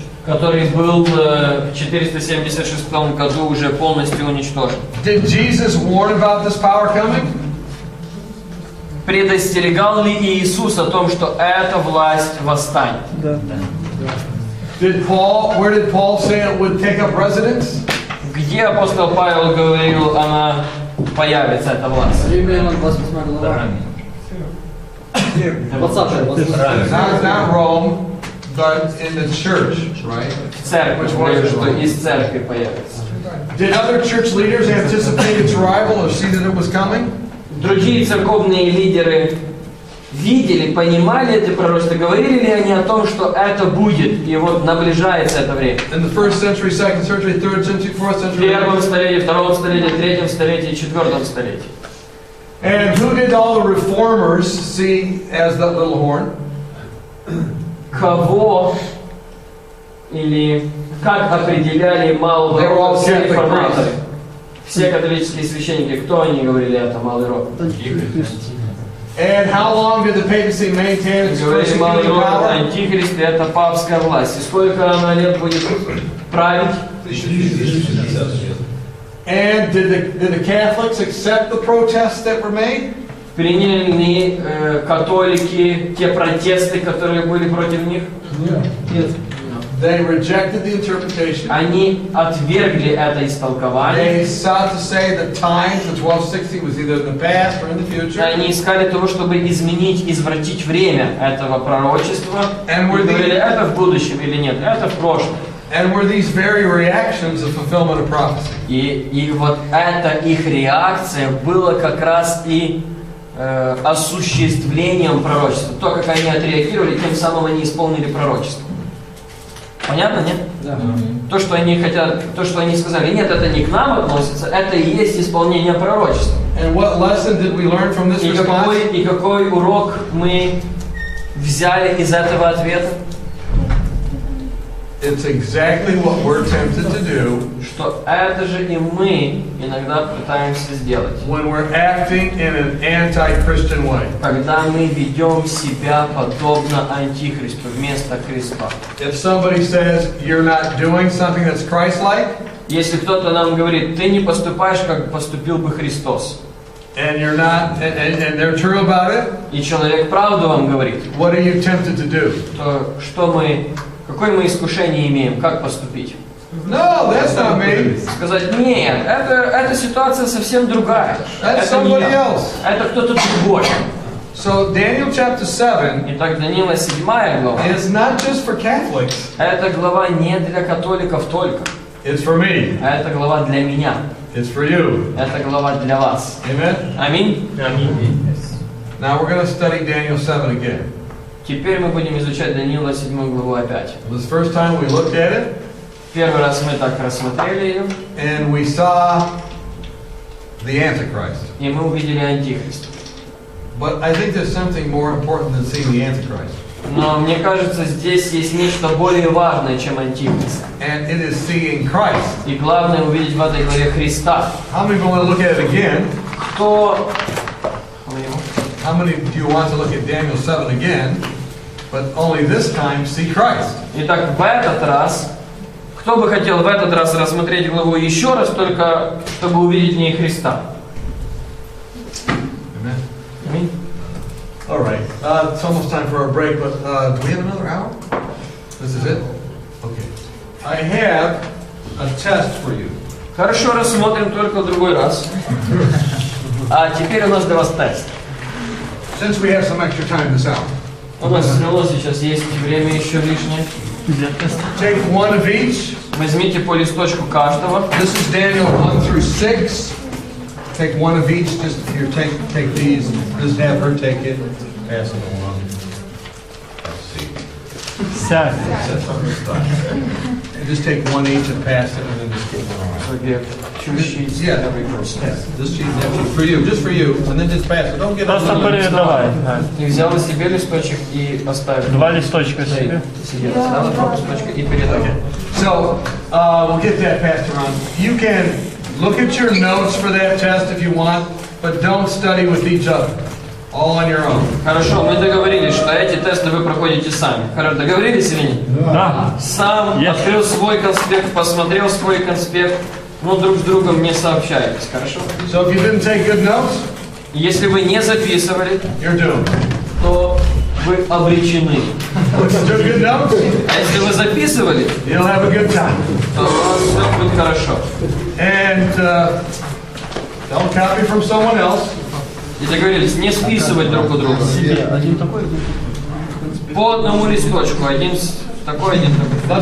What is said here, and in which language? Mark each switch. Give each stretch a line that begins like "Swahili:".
Russian: который был в 476 году уже полностью уничтожен.
English: Did Jesus warn about this power coming?
Russian: Предостерегал ли Иисус о том, что эта власть восстанет? Да.
English: Where did Paul say it would take up residence?
Russian: Где апостол Павел говорил, она появится, эта власть? Римлянам 28 глава. 20.
English: Not Rome, but in the church, right?
Russian: В церкви, говорит, что из церкви появится.
English: Did other church leaders anticipate its arrival or see that it was coming?
Russian: Другие церковные лидеры видели, понимали это пророчество, говорили ли они о том, что это будет, и вот наближается это время.
English: In the 1st century, 2nd century, 3rd century, 4th
Russian: В первом столетии, втором столетии, третьем столетии, четвертом столетии.
English: And who did all the reformers see as that little horn?
Russian: Кого или как определяли малого рока все реформаторы? Все католические священники, кто они говорили это, малый рок?
English: And how long did the papacy maintain its
Russian: Говорили, малый
English: persecuting
Russian: рок это
English: power?
Russian: антихрист, это папская власть. И сколько она лет будет править? 1060 лет.
English: And did the Catholics accept the protests that were made?
Russian: Приняли ли католики те протесты, которые были против них? Нет.
English: They rejected the interpretation.
Russian: Они отвергли это истолкование.
English: They sought to say that times, the 1260, was either in the past or in the future.
Russian: Они искали того, чтобы изменить, извратить время этого пророчества.
English: And
Russian: И
English: were
Russian: говорили,
English: these,
Russian: это в будущем или нет, это в прошлом.
English: and were these very reactions of fulfillment of prophecy.
Russian: И вот эта их реакция была как раз и осуществлением пророчества. То, как они отреагировали, тем самым они исполнили пророчество. Понятно, нет? Да. То, что они хотят, то, что они сказали, нет, это не к нам относится, это и есть исполнение пророчества.
English: And what lesson did we learn from this response?
Russian: И какой урок мы взяли из этого ответа?
English: It's exactly what we're tempted to do
Russian: Что это же и мы иногда пытаемся сделать.
English: when we're acting in an anti-Christian way.
Russian: Когда мы ведем себя подобно антихристу вместо Христа.
English: If somebody says you're not doing something that's Christ-like,
Russian: Если кто-то нам говорит, ты не поступаешь, как поступил бы Христос,
English: and you're not, and they're true about it,
Russian: и человек правду вам говорит,
English: what are you tempted to do?
Russian: то какое мы искушение имеем, как поступить?
English: No, that's not me.
Russian: Сказать, нет, эта ситуация совсем другая.
English: That's
Russian: Это не
English: somebody
Russian: я.
English: else.
Russian: Это кто-то другой.
English: So Daniel chapter 7
Russian: Итак, Даниила 7 глава.
English: is not just for Catholics.
Russian: Эта глава не для католиков только.
English: It's for me.
Russian: Это глава для меня.
English: It's for you.
Russian: Это глава для вас.
English: Amen?
Russian: Аминь.
English: Now we're going to study Daniel 7 again.
Russian: Теперь мы будем изучать Даниила 7 главу опять.
English: This first time we looked at it,
Russian: Первый раз мы так рассмотрели ее,
English: and we saw the Antichrist.
Russian: и мы увидели антихриста.
English: But I think there's something more important than seeing the Antichrist.
Russian: Но мне кажется, здесь есть нечто более важное, чем антихрист.
English: And it is seeing Christ.
Russian: И главное увидеть в этой главе Христа.
English: How many want to look at it again?
Russian: Кто...
English: How many do you want to look at Daniel 7 again, but only this time see Christ?
Russian: Итак, в этот раз, кто бы хотел в этот раз рассмотреть главу еще раз, только чтобы увидеть в ней Христа?
English: Amen.
Russian: Аминь.
English: All right. It's almost time for our break, but do we have another hour? This is it? Okay. I have a test for you.
Russian: Хорошо, рассмотрим только в другой раз. А теперь у нас для вас тест.
English: Since we have some extra time this hour.
Russian: У нас сейчас есть время еще лишнее для теста.
English: Take one of each.
Russian: Возьмите по листочку каждого.
English: This is Daniel 1 through 6. Take one of each. Just here, take these. Just have her take it. Pass it along. Let's see. And just take one each and pass it, and then just keep it on. Two sheets. Yeah, every person. This sheet is empty for you, just for you, and then just pass it. Don't get it.
Russian: Просто передавай. Ты взял себе листочек и поставил. Два листочка себе. Себе поставил два листочка и передал.
English: So, we'll get that passed around. You can look at your notes for that test if you want, but don't study with each other. All on your own.
Russian: Хорошо, мы договорились, что эти тесты вы проходите сами. Хорошо, договорились или нет? Да. Сам открыл свой конспект, посмотрел свой конспект, но друг с другом не сообщаетесь, хорошо?
English: So if you didn't take good notes,
Russian: Если вы не записывали,
English: you're doomed.
Russian: то вы обречены.
English: If you took good notes,
Russian: А если вы записывали,
English: you'll have a good time.
Russian: то у вас все будет хорошо.
English: And don't copy from someone else.
Russian: И договорились не списывать друг у друга. Один такой, По одному листочку, один такой, один такой.